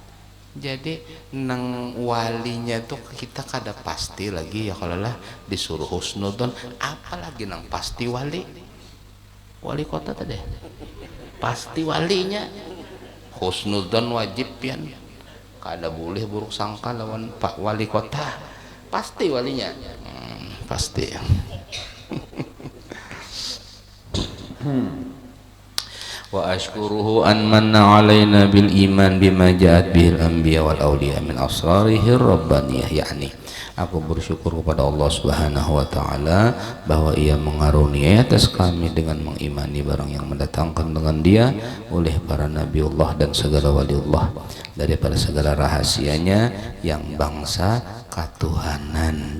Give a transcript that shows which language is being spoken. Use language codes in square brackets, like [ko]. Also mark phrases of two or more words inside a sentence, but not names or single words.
[bjn] Jadi nang walinya tuh kita kada pasti lagi ya, kalau lah disuruh husnudon apalagi nang pasti wali kota tadi pasti walinya husnudon wajib pian, kada boleh buruk sangka lawan Pak Wali Kota, pasti walinya pasti. [ar] وأشكره أن من علينا بالإيمان بما جاءت به الأنبياء والأولياء من أسراره الربانية, [bjn] yakni aku bersyukur kepada Allah [ar] سبحانه وتعالى [bjn] bahwa ia mengaruniai atas kami dengan mengimani barang yang mendatangkan dengan dia oleh para nabiullah dan segala waliullah daripada segala rahasianya yang bangsa katuhanan.